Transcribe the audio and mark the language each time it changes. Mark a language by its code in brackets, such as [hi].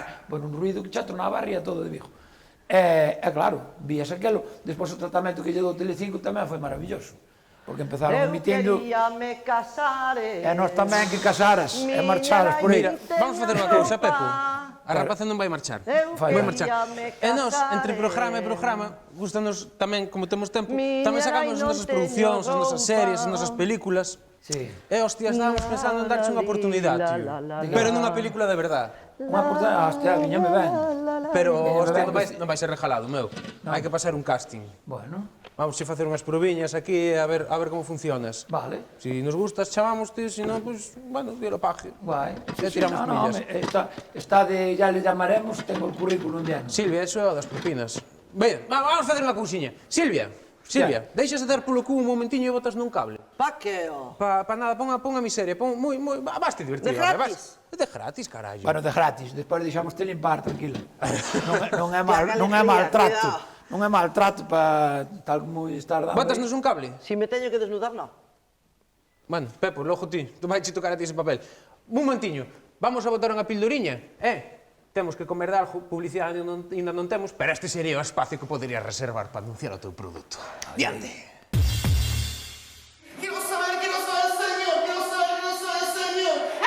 [gl] Bueno, un ruido que xa tronaba a ría todo de Vigo. E claro, vías aquelo, despois o tratamento que lle dou Telecinco tamén foi maravilloso, porque empezaron emitindo... Eu queríame casar E nós tamén que casaras e marcharas por aí. Mira, vamos facer unha cousa, Pepo. A rapaza non vai marchar. Vai marchar. E nós, entre programa e programa, gustanos tamén, como temos tempo, tamén sacamos as nosas producións, as nosas series, as nosas películas. Sí. E, hostia, estábamos pensando en darche unha oportunidade, tío. Pero nunha película de verdade. Unha oportunidade, hostia, viñame ben. Pero, hostia, non vai ser regalado, meu. Hai que pasar un casting. Bueno, Vamos a facer unhas probiñas aquí a ver como funcionas. vale. Si nos gustas, chamamos, tío, si non, pues, bueno, [es] Dios lo pague. [gl] Guai. [es] Ya tiramos millas. Está de, ya le llamaremos, tengo el currículum lleno. [gl] Silvia, eso é o das propinas. Veña, vamos facer unha cousiña. Silvia, deixas de dar polo cu un momentiño e botas nun cable. Pa que, ó? Pa nada, pon a miseria, vaste divertido. De gratis? De gratis, carallo. Bueno, de gratis, despois deixamos te limpar, tranquila. Non é alegría, maltrato. cuidado. Non é maltrato para tal como estar dando. Botasnos un cable? Si me teño que desnudar, no. Bueno, Pepo, logo ti, tu vai tocar a ti ese papel. Un momentinho, vamos a botar unha pildoriña, Temos que comer de algo, publicidade ainda non temos, pero este sería o espacio que poderías reservar para anunciar o teu produto. Diante! [es] Quiero saber el Señor, quiero saber el Señor.